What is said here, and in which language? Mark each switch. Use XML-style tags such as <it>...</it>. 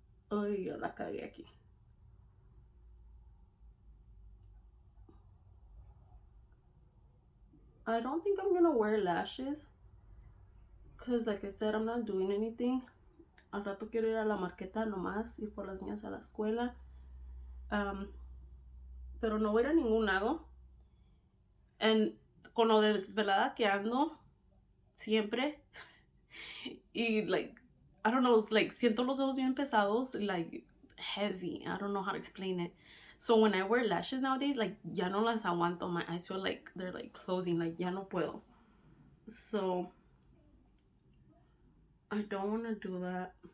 <es>Oh yeah, la cagué aquí.</es> <en>I don't think I'm gonna wear lashes because like I said, I'm not doing anything.</en> <es>Al rato quiero ir a la marqueta nomás, ir por las niñas a la escuela. Pero no voy a ir a ningún lado. And con lo desvelada que ando siempre.</es> <en>Y like, I don't know, it's like</en> <es>siento los ojos bien pesados,</es> <en>like heavy. I don't know how to explain it. So when I wear lashes nowadays, like</en> <es>ya no las aguanto.</es> <en>My eyes feel like they're like closing, like</en> <es>ya no puedo.</es> <en>So I don't want to do that.</en>